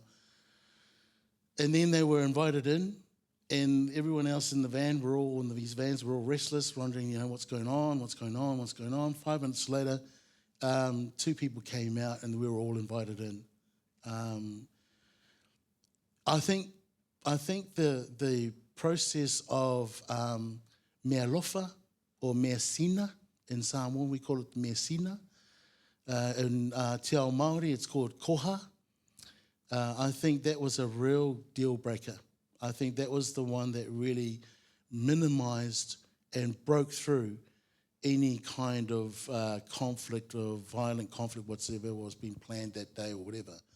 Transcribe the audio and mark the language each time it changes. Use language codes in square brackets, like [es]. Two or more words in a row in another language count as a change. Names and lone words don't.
[en] And then they were invited in, and everyone else in the van these vans were all restless, wondering, what's going on. 5 minutes later, 2 people came out, and we were all invited in. I think the process of [sm] mea lofa [en] or [sm] mea sina [en] in Samoan, we call it [sm] mea sina. [en] In [mi] Te Ao Māori, [en] it's called koha. I think that was a real deal breaker. I think that was the one that really minimized and broke through any kind of conflict or violent conflict whatsoever was being planned that day or whatever.